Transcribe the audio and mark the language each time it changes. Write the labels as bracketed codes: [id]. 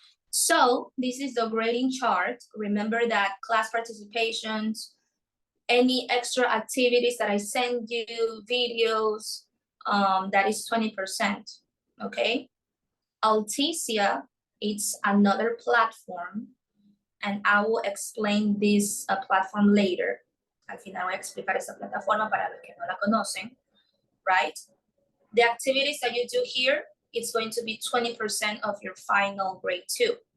[en] So this is the grading chart. Remember that class participations, any extra activities that I send you, videos, that is 20%, okay? Alticia, it's another platform, and I will explain this platform later. [es] Al final voy a explicar esa plataforma para los que no la conocen, right? [en] The activities that you do here, it's going to be 20% of your final grade 2.